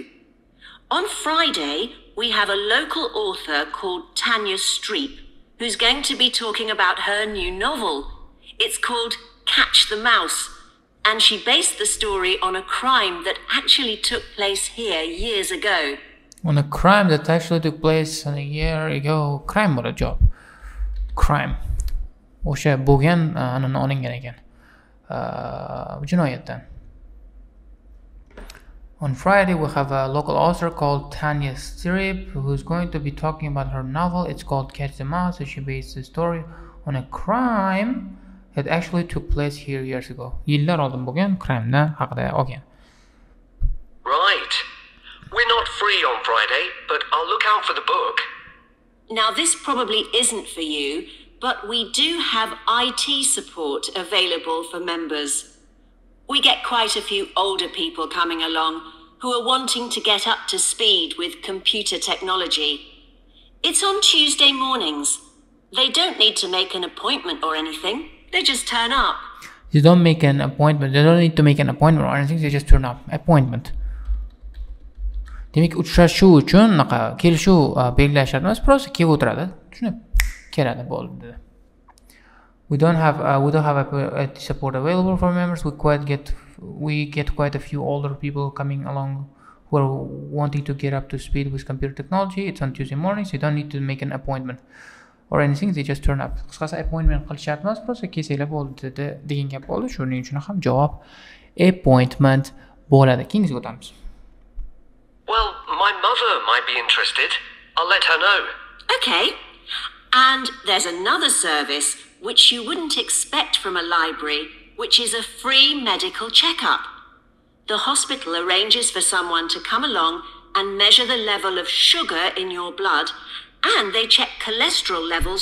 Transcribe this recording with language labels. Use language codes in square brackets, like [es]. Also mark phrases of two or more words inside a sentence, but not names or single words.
[en] On Friday, we have a local author called Tanya Streep, who's going to be talking about her new novel. It's called Catch the Mouse, and she based the story on a crime that actually took place here years ago. On a crime that actually took place a year ago. [uz] Crime bo'ladi javob. Crime. O'sha bo'lgan anani olingan ekan. Jinoyatdan. [en] On Friday, we have a local author called Tanya Stirip who's going to be talking about her novel. It's called Catch the Mouse. So she based the story on a crime that actually took place here years ago. [uz] Yillar oldin bo'lgan crime'dan haqida olgan. [en] Right. We're not free on Friday, but I'll look out for the book. Now, this probably isn't for you, but we do have IT support available for members. We get quite a few older people coming along who are wanting to get up to speed with computer technology. It's on Tuesday mornings. They don't need to make an appointment or anything. They just turn up. They don't make an appointment. They don't need to make an appointment or anything. They just turn up. Appointment. [uz] Demak, uchrashuv uchun kelishuv belgilashadi emas, просто kelib o'tiradi. Shuni keladi bo'ldi. [en] We don't have a support available for members. We get quite a few older people coming along who are wanting to get up to speed with computer technology. It's on Tuesday mornings. You don't need to make an appointment or anything. They just turn up. [uz] Qisqasi appointment qilish shart emas, просто kelsanglar bo'ldi degan gap bo'ldi. Shuning uchun ham javob appointment bo'ladi. Keyingisiga o'tamiz. [en] Well, my mother might be interested. I'll let her know. Okay. And there's another service which you wouldn't expect from a library, which is a free medical checkup. The hospital arranges for someone to come along and measure the level of sugar in your blood, and they check cholesterol levels.